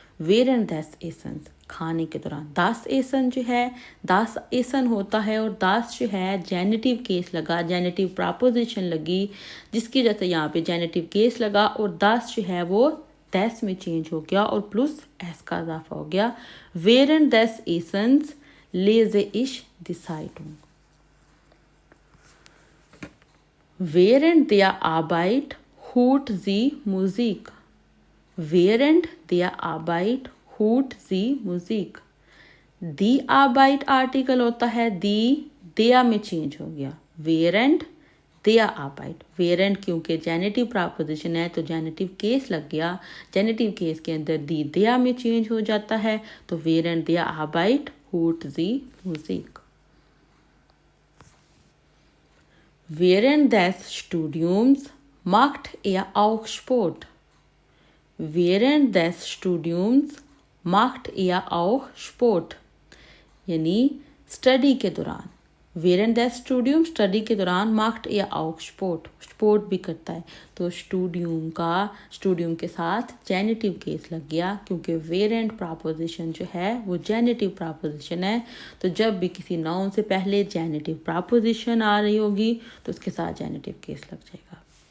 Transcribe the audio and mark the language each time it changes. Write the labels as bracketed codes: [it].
[de] वेरेंट दस एसेंस, [hi] खाने के दौरान। दास एसन जो है, दास एसन होता है और दास जो है जेनेटिव केस लगा, जेनेटिव प्रापोजिशन लगी, जिसकी वजह से यहाँ पे जेनेटिव केस लगा और दास जो है वो दस में चेंज हो गया और प्लस एस का इजाफा हो गया। [de] वेरेंट दस एसन्स लेजे इश दिसाइटूं। Während der Arbeit hört sie Musik। Während der Arbeit hört sie Musik। Die Arbeit [hi] article होता है, दी der में चेंज हो गया। [de] Während der Arbeit, [hi] Während क्योंकि जेनेटिव प्रापोजिशन है तो जेनेटिव केस लग गया। जेनेटिव केस के अंदर दी der में चेंज हो जाता है, तो [de] Während der Arbeit hört sie Musik। Während des Studiums macht er auch Sport। Während des Studiums macht er auch Sport, [hi] यानी स्टडी के दौरान। [de] Während des Studiums, [hi] स्टडी के दौरान, [de] macht er auch Sport, [hi] sport भी करता है। तो स्टूडियम के साथ जेनेटिव केस लग गया, क्योंकि वेरेंट प्रापोजिशन जो है वो जेनेटिव प्रापोजिशन है। तो जब भी किसी नाउन से पहले जेनेटिव प्रापोजिशन आ रही होगी तो उसके साथ जेनेटिव केस लग जाएगा।